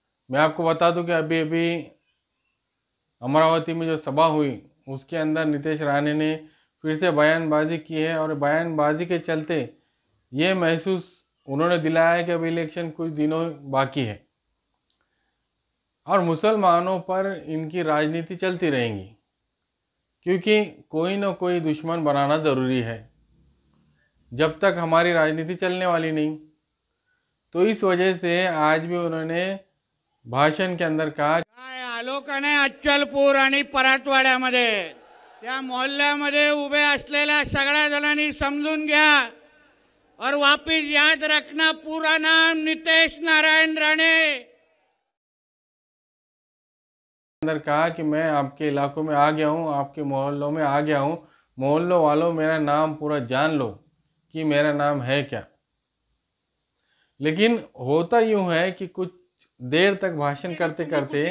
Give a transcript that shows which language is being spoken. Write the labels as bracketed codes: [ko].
[hi] मैं आपको बता दूं कि अभी अभी अमरावती में जो सभा हुई उसके अंदर नीतीश राणे ने फिर से बयानबाजी की है और बयानबाजी के चलते ये महसूस उन्होंने दिलाया है कि अभी इलेक्शन कुछ दिनों बाकी है और मुसलमानों पर इनकी राजनीति चलती रहेंगी, क्योंकि कोई ना कोई दुश्मन बनाना ज़रूरी है जब तक हमारी राजनीति चलने वाली नहीं. तो इस वजह से आज भी उन्होंने भाषण के अंदर कहा, [mr] काय आलो का नाही अच्चलपूर आणि परातवाड्यामध्ये त्या मोहल्ल्यामध्ये उभे असलेल्या सगळ्या जणांनी समजून घ्या [hi] और वापिस याद रखना, पूरा नाम नीतीश नारायण राणे. अंदर कहा कि मैं आपके इलाकों में आ गया हूँ, आपके मोहल्लों में आ गया हूँ, मोहल्लों वालों मेरा नाम पूरा जान लो कि मेरा नाम है क्या. लेकिन होता यूं है कि कुछ देर तक भाषण करते करते